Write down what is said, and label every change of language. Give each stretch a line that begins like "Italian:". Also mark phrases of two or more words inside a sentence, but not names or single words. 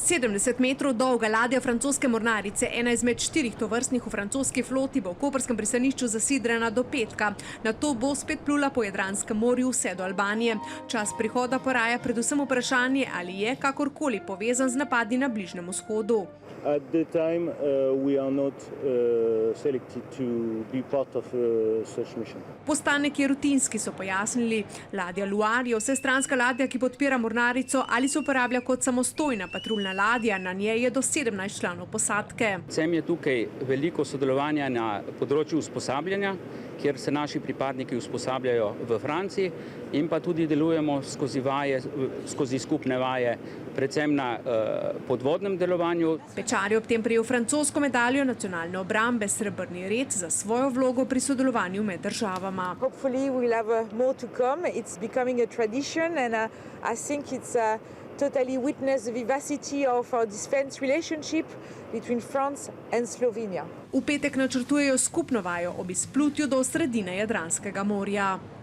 Slovenian: 70 metrov dolga ladja francoske mornarice, ena izmed 4 tovrstnih v francoski floti, bo v koprskem pristanišču zasidrana do petka. Nato bo spet plula po Jadranskem morju vse do Albanije. Čas prihoda poraja predvsem vprašanje, ali je kakorkoli povezan z napadi na Bližnjem vzhodu.
English: At the time, we are not selected to be part of such mission.
Slovenian: Postanek je rutinski, so pojasnili. Ladja Luar je vsestranska ladja, ki podpira mornarico ali se uporablja kot samostojna patruljna ladja. Na njej je do 17 članov posadke. Predvsem je tukaj veliko sodelovanja na področju usposabljanja, kjer se naši pripadniki usposabljajo v Franciji in pa tudi delujemo skozi skupne vaje, predvsem na podvodnem delovanju. Pečar je ob tem prejel francosko medaljo nacionalne obrambe, srebrni red za svojo vlogo pri sodelovanju med državama.
English: Hopefully we'll have more to come. It's becoming a tradition and I think it's totally witness the vivacity of our defense relationship between France and Slovenia.
Slovenian: V petek načrtujejo skupno vajo ob izplutju do sredine Jadranskega morja.